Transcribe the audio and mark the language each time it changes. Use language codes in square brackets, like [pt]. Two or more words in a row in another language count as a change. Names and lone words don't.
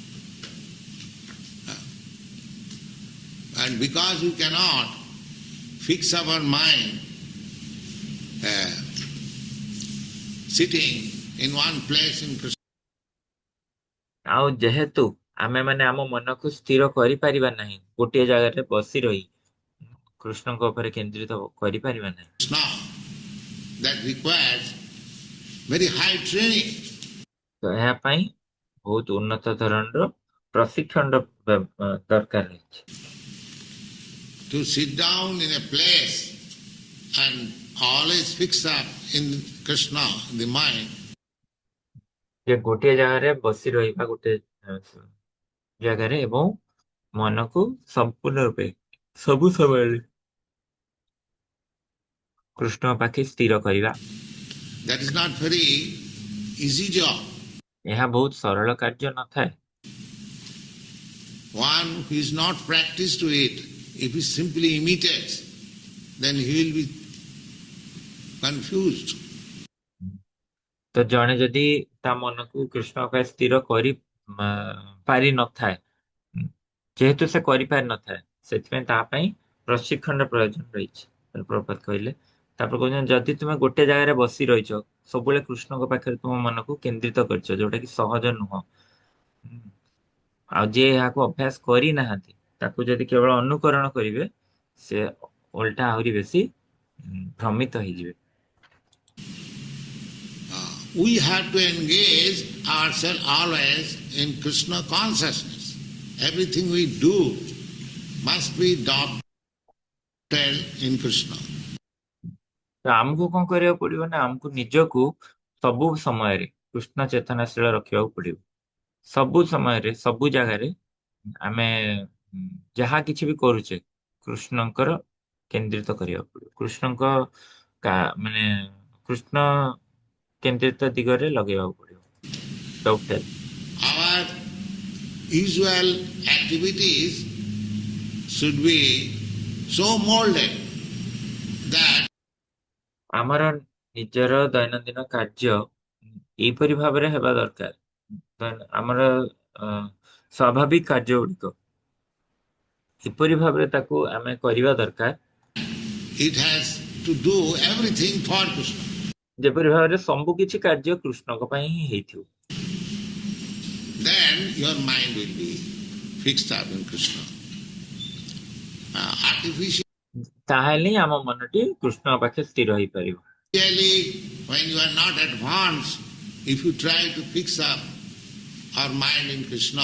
[en] And because we cannot fix our mind sitting in one place in Krishna, [or] ଆଉ ଯେହେତୁ ଆମେ ମାନେ ଆମ ମନକୁ ସ୍ଥିର କରିପାରିବା ନାହିଁ, ଗୋଟିଏ ଜାଗାରେ ବସି ରହି କୃଷ୍ଣଙ୍କ ଉପରେ କେନ୍ଦ୍ରିତ କରିପାରିବା ନାହିଁ, [en] that requires very high training. [or] ତ ଏହା ପାଇଁ ବହୁତ ଉନ୍ନତ ଧରଣର ପ୍ରଶିକ୍ଷଣ ଦରକାର ରହିଛି। [en] To sit down in a place and always fix up in Krishna, the mind, [or] ଯେ ଗୋଟିଏ ଜାଗାରେ ବସି ରହିବା ଗୋଟେ ଜାଗାରେ ଏବଂ ମନକୁ ସମ୍ପୂର୍ଣ୍ଣ ରୂପେ ସବୁ ସମୟରେ କୃଷ୍ଣ ପାଖେ ସ୍ଥିର କରିବା, [en] that is not very easy job. [or] ଏହା ବହୁତ ସରଳ କାର୍ଯ୍ୟ ନଥାଏ। [en] One who is not practiced to it, if he simply imitates, then he will be confused. [or] ତ ଜଣେ ଯଦି ତା ମନକୁ କୃଷ୍ଣ ପାଇଁ ସ୍ଥିର କରି ପାରି ନଥାଏ, ଯେହେତୁ ସେ କରିପାରି ନଥାଏ, ସେଥିପାଇଁ ତା ପାଇଁ ପ୍ରଶିକ୍ଷଣର ପ୍ରୟୋଜନ ରହିଛି, ପ୍ରଭୁପାଦ କହିଲେ। ତାପରେ କହୁଛନ୍ତି ଯଦି ତୁମେ ଗୋଟେ ଜାଗାରେ ବସି ରହିଛ, ସବୁବେଳେ କୃଷ୍ଣଙ୍କ ପାଖରେ ତୁମ ମନକୁ କେନ୍ଦ୍ରିତ କରିଛ, ଯୋଉଟା କି ସହଜ ନୁହଁ, ଆଉ ଯିଏ ଏହାକୁ ଅଭ୍ୟାସ କରିନାହାନ୍ତି ତାକୁ ଯଦି କେବଳ ଅନୁକରଣ କରିବେ, ସେ ଓଲଟା ଆହୁରି ବେଶୀ ଭ୍ରମିତ ହେଇଯିବେ। [en] We have to engage ourselves always in Krishna consciousness. Everything we do must be doctored in Krishna. [or] ତ ଆମକୁ କଣ କରିବାକୁ ପଡିବ ନା ଆମକୁ ନିଜକୁ ସବୁ ସମୟରେ କୃଷ୍ଣ ଚେତନାଶୀଳ ରଖିବାକୁ ପଡିବ। ସବୁ ସମୟରେ ସବୁ ଜାଗାରେ ଆମେ ଯାହା କିଛି ବି କରୁଛେ କୃଷ୍ଣଙ୍କର କେନ୍ଦ୍ରିତ କରିବାକୁ ପଡିବ, କୃଷ୍ଣଙ୍କ ମାନେ କୃଷ୍ଣ କେନ୍ଦ୍ରିତ ଦିଗରେ ଲଗେଇବାକୁ ପଡିବ। [en] Our usual activities should be so molded that [or] ଆମର ନିଜର ଦୈନନ୍ଦିନ କାର୍ଯ୍ୟ ଏଇପରି ଭାବରେ ହେବା ଦରକାର। ଆମର ସ୍ୱାଭାବିକ କାର୍ଯ୍ୟ ଗୁଡିକ ଏପରି ଭାବରେ ତାକୁ ଆମେ କରିବା ଦରକାର [en] It has to do everything for Krishna. [or] ଯେପରି ଭାବରେ ସବୁ କିଛି କାର୍ଯ୍ୟ କୃଷ୍ଣଙ୍କ ପାଇଁ ହିଁ ହେଇଥିବ। [en] Then your mind will be fixed up in Krishna. Artificially, [or] ତାହେଲେ ହିଁ ଆମ ମନଟି କୃଷ୍ଣଙ୍କ ପାଖେ ସ୍ଥିର ହେଇପାରିବ। [en] when you are not advanced, if you try to fix up our mind in Krishna,